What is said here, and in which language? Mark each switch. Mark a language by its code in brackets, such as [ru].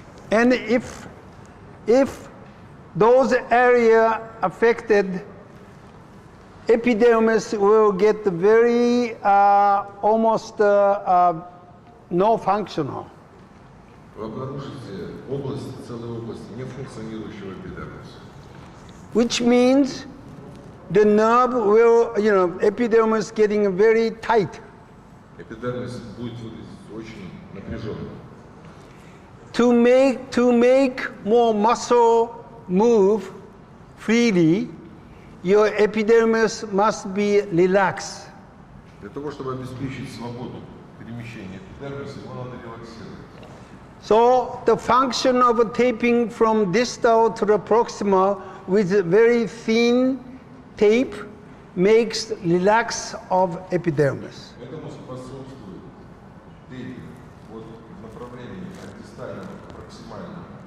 [en] And if those area affected, epidermis will get very almost no functional. [ru] Вы обнаружите целые области нефункционирующего эпидермиса. [en] Which means the nerve will, epidermis getting very tight. [ru] Эпидермис будет выглядеть очень напряженным. [en] To make more muscle move freely, your epidermis must be relaxed. [ru] Для того, чтобы обеспечить свободу перемещения эпидермиса, его надо релаксировать. [en] So the function of taping from distal to the proximal with very thin tape makes relax of epidermis. [ru] Этому способствует тейпинг от направления от дистального к проксимальному.